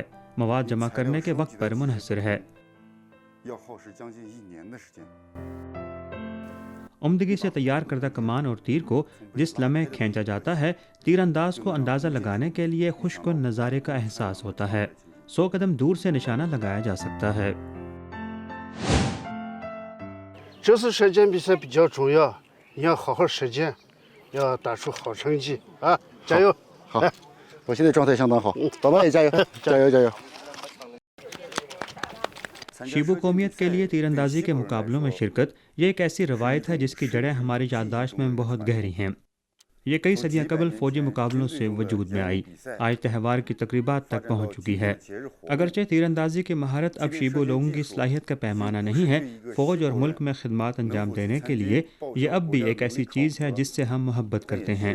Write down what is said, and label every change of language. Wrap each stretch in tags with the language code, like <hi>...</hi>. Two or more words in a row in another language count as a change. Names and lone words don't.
<ur>مواد جمع کرنے کے وقت پر منحصر ہے۔ عمدگی سے تیار کردہ کمان اور تیر کو جس لمحے کھینچا جاتا ہے، تیرانداز کو اندازہ لگانے کے لیے خوش کن نظارے کا احساس ہوتا ہے. 100 قدم دور سے نشانہ لگایا جا سکتا ہے.</ur> <zh>这次射箭比赛比较重要，你要好好射箭，要打出好成绩啊！加油！好，我现在状态相当好，宝宝也加油，加油加油！</zh> <ur>شیبو قومیت کے لیے تیراندازی کے مقابلوں میں شرکت یہ ایک ایسی روایت ہے جس کی جڑیں ہماری یادداشت میں بہت گہری ہیں. یہ کئی صدیاں قبل فوجی مقابلوں سے وجود میں آئی، آج تہوار کی تقریبات تک پہنچ چکی ہے. اگرچہ تیراندازی کی مہارت اب شیبو لوگوں کی صلاحیت کا پیمانہ نہیں ہے، فوج اور ملک میں خدمات انجام دینے کے لیے یہ اب بھی ایک ایسی چیز ہے جس سے ہم محبت کرتے ہیں.</ur>